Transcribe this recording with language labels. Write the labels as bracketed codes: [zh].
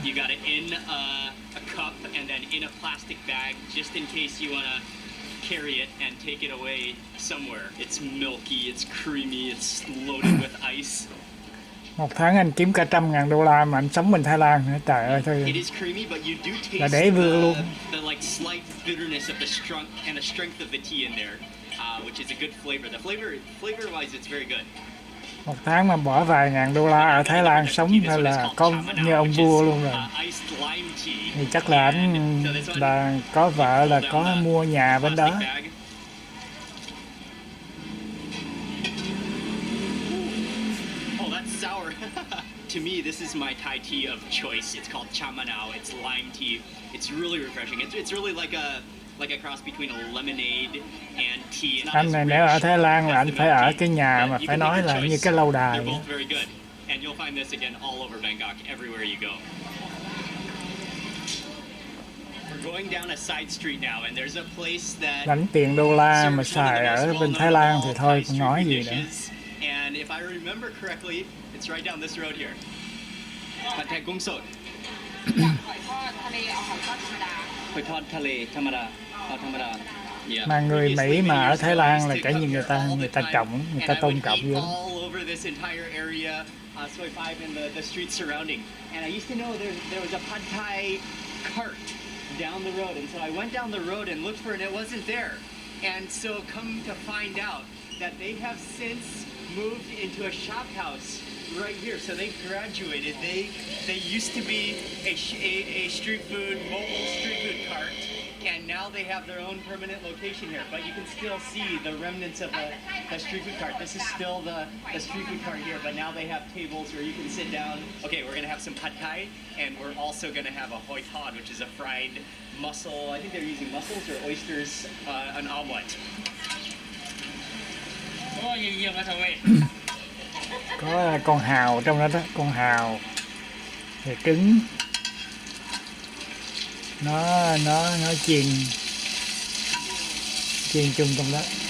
[en] You got it in a cup and then in a plastic bag, just in case you wanna carry it and take it away somewhere. It's milky, it's creamy, it's loaded with ice. [vi] Một tháng anh kiếm cả $100,000 mà anh sống bên Thái Lan nữa. Trời ơi thôi. [en] It is creamy, but you do [vi] Là [en] taste [vi] để vừa luôn. [en] the like slight bitterness of the strength of the tea in there, which is a good flavor. The flavor-wise, it's very good. [vi] Một tháng mà bỏ vài ngàn đô la ở Thái Lan sống hay là có như ông vua luôn rồi. Thì chắc là anh là có vợ là có mua nhà bên đó. [en] Oh, that's sour. To me, this is my Thai tea of choice. It's called Cha Manao. It's lime tea. It's really refreshing. It's really like a cross between a lemonade and tea. [vi] Anh này nếu ở Thái Lan là anh phải ở cái nhà mà phải nói là như cái lâu đài. [en] They're both very good. And you'll find this again all over Bangkok, everywhere you go. We're going down a side street now, and there's a place that [vi] Lãnh tiền đô la mà xài ở bên Thái Lan thì thôi còn nói gì nữa. [en] And if I remember correctly, it's right down this road here. Pad Thai Gung Sot. [th] หอยทอดทะเลเอาหอยทอดธรรมดา [en] Hoi Thod Thale Thamada. Thamada. Yeah. [vi] Mà người Mỹ mà ở Thái Lan là cả như người ta trọng, người ta tôn trọng dữ vô. [en] All over this entire area, Soi 5 and the streets surrounding. And I used to know there was a Pad Thai cart down the road, and so I went down the road and looked for it, and it wasn't there. And so come to find out that they have since moved into a shop house right here. So they graduated. They used to be a street food, mobile street food cart, and now they have their own permanent location here. But you can still see the remnants of the street food cart. This is still the street food cart here, but now they have tables where you can sit down. Okay, we're gonna have some pad thai, and we're also gonna have a hoi thod, which is a fried mussel. I think they're using mussels or oysters, an omelet. [vi] Có con hào trong đó đó, con hào thì trứng nó chiên chung trong đó.